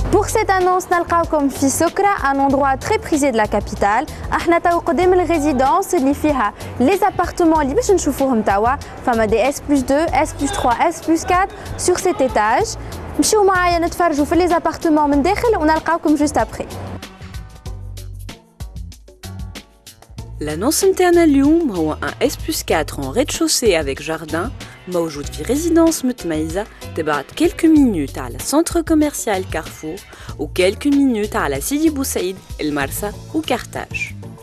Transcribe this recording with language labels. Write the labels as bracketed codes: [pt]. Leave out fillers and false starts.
[fr] cette annonce, [ar] نلقاوكم في سكرة, [fr] un endroit très prisé de la capitale. [ar] احنا تو قدام الريزيدونس اللي فيها [fr] les appartements [ar] اللي باش نشوفوهم توا. [fr] فما des S+2, S+3, S+4 sur cet étage. [ar] مشيو معايا نتفرجوا في [fr] les appartements [ar] من داخل ونلقاوكم [fr] juste après. L'annonce [ar] متاعنا اليوم هو [fr] un S+4 en rez-de-chaussée avec jardin [ar] موجود في [fr] résidence [ar] متميزة تبعد [fr] quelques minutes على centre commercial Carrefour ou quelques minutes على Sidi Bou Saïd, El Marsa ou Carthage.